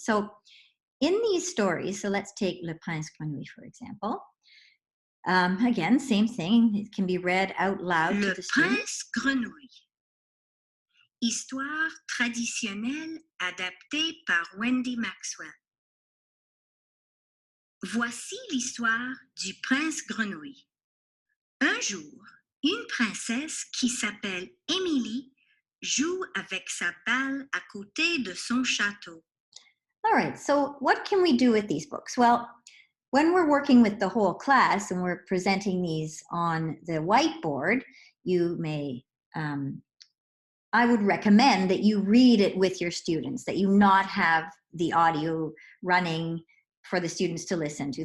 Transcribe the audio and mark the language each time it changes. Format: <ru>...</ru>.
<en>So in these stories, so let's take Le Prince Grenouille, for example. Again, same thing. It can be read out loud to the students.</en> <fr>Le Prince Grenouille. Histoire traditionnelle adaptée par Wendy Maxwell. Voici l'histoire du Prince Grenouille. Un jour, une princesse qui s'appelle Émilie joue avec sa balle à côté de son château.</fr> <en>All right, so what can we do with these books? Well, when we're working with the whole class and we're presenting these on the whiteboard, you may, I would recommend that you read it with your students, that you not have the audio running for the students to listen to.</en>